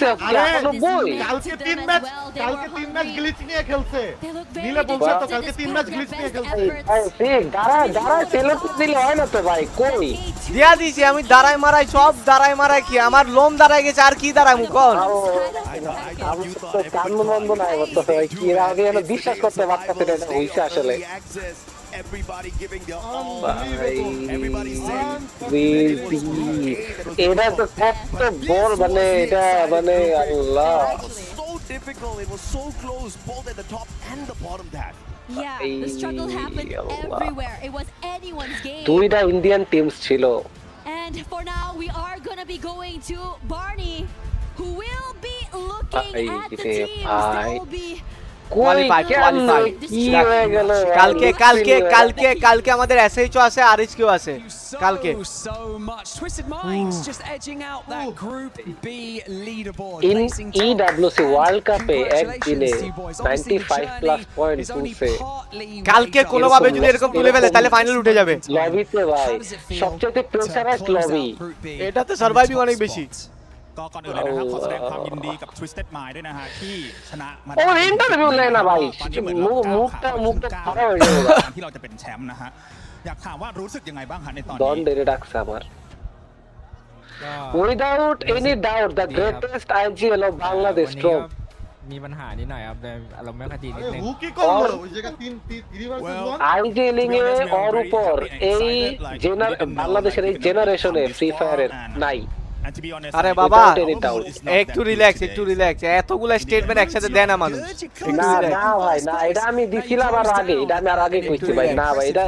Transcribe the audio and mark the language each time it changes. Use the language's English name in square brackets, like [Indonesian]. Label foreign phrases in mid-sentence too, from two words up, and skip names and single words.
[Bangla] কালকে 3 ম্যাচ গ্লিচ নিয়ে খেলছে নীলে বলছে তো কালকে 3 ম্যাচ গ্লিচ নিয়ে খেলছে ঠিক দাঁড়া সেলেক্ট দিলে হয় না তো ভাই কই দিয়া দিছি আমি দাঁড়াই মারাই কি আমার লোম দাঁড়াই গেছে আর কি দাঁড়ামু কোন কাম বন্ধ নাই তো ভাই কি আগে এনে বিশ্বাস করতে পারতাছে না হইছে আসলে [English] everybody giving their all. Everybody saying [Bangla] এটা তো কত বড় মানে এটা মানে আল্লাহ [English] so difficult. It was so close both at the top and the bottom that. Yeah, the struggle happened everywhere. It was anyone's game. [Bangla] দুইটা [English] Indian teams [Bangla] ছিল. [English] And And for now, we are going to be going to Barney, who will be looking at the teams that will be [Bangla] কোয়ালিফাইড কালকে কালকে কালকে কালকে আমাদের এসএইচও আছে আরএইচকেও আছে কালকে [English] So much Twisted Minds just edging out that Group B leaderboard. [Bangla] In EWC World Cup একদিনে 95 [English] plus point [Bangla] তুলছে কালকে কোনোভাবে যদি এরকম তুলে ফেলে তাহলে ফাইনাল উঠে যাবে লবিতে ভাই সবচেয়ে [English] pressurise lobby [Bangla] এটাতে সার্ভাইভিং অনেক বেশি [Thai] ก็ก่อนอื่นเลยนะครับขอแสดงความยินดีกับ Twisted Mind ด้วยนะฮะที่ชนะมา โอ้เห็นแต่ไม่เลยนะ [Bangla] ভাই মুখটা খারাপ হয়ে যাবে [Thai] ที่เราจะเป็นแชมป์นะฮะอยากถามว่ารู้สึกยังไงบ้างฮะในตอนนี้ [Bangla] ডন ডেরে ডাকছে আমার [English] without any doubt the greatest IGL of Bangladesh strong [Thai] มีปัญหานิดหน่อยครับแต่อารมณ์ไม่ค่อยดีนิดนึง [Bangla] আইজিএলিং এ ওর উপর এই বাংলাদেশের এই জেনারেশনে ফ্রি ফায়ারের নাই আরে বাবা একটু রিল্যাক্স এতগুলা স্টেটমেন্ট একসাথে দেয় না মানুষ না না ভাই না এটা আমি দিছিলাম আর আগে এটা আমি আর আগে কইছি ভাই না ভাই এটা